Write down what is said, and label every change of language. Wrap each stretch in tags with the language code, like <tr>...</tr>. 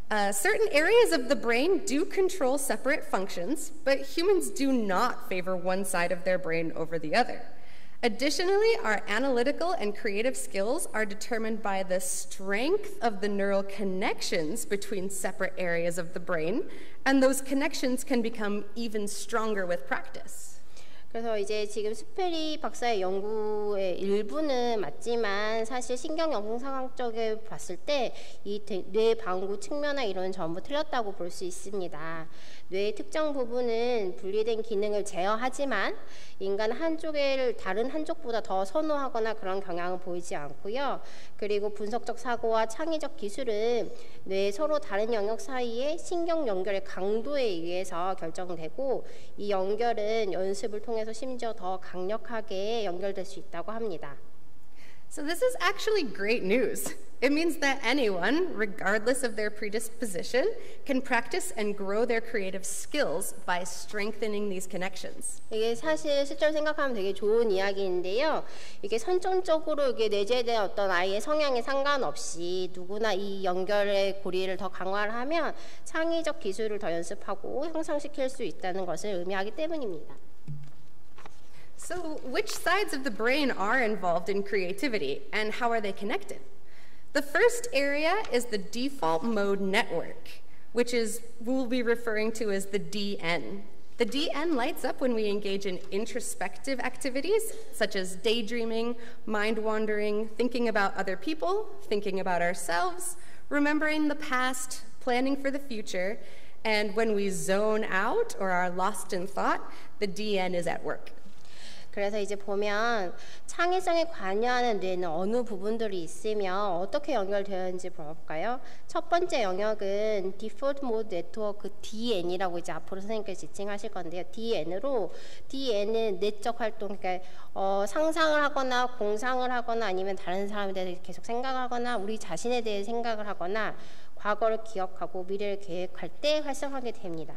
<en>Certain areas of the brain do control separate functions, but humans do not favor one side of their brain over the other. Additionally, our analytical and creative skills are determined by the strength of the neural connections between separate areas of the brain, and those connections can become even stronger with practice.</en> <ko>그래서 이제 지금 스페리 박사의 연구의 일부는 맞지만 사실 신경영상학적에 봤을 때 이 뇌 방구 측면화 이론은 전부 틀렸다고 볼 수 있습니다. 뇌의 특정 부분은 분리된 기능을 제어하지만 인간 한쪽을 다른 한쪽보다 더 선호하거나 그런 경향은 보이지 않고요. 그리고 분석적 사고와 창의적 기술은 뇌의 서로 다른 영역 사이의 신경 연결의 강도에 의해서 결정되고 이 연결은 연습을 통해서 심지어 더 강력하게 연결될 수 있다고 합니다.</ko> <en>So this is actually great news. It means that anyone, regardless of their predisposition, can practice and grow their creative skills by strengthening these connections.</en> <ko>이게 사실 실제로 생각하면 되게 좋은 이야기인데요. 이게 선천적으로 이게 내재된 어떤 아이의 성향에 상관없이 누구나 이 연결의 고리를 더 강화를 하면 창의적 기술을 더 연습하고 향상시킬 수 있다는 것을 의미하기 때문입니다.</ko> <en>So which sides of the brain are involved in creativity and how are they connected? The first area is the default mode network, which we'll be referring to as the DN. The DN lights up when we engage in introspective activities such as daydreaming, mind wandering, thinking about other people, thinking about ourselves, remembering the past, planning for the future, and when we zone out or are lost in thought, the DN is at work.</en> <ko>그래서 이제 보면 창의성에 관여하는 뇌는 어느 부분들이 있으며 어떻게 연결되어 있는지 볼까요? 첫 번째 영역은 Default Mode Network DN이라고 이제 앞으로 선생님께서 지칭하실 건데요. DN은 내적 활동, 그러니까 상상을 하거나 공상을 하거나 아니면 다른 사람에 대해서 계속 생각하거나 우리 자신에 대해 생각을 하거나 과거를 기억하고 미래를 계획할 때 활성화하게 됩니다.</ko>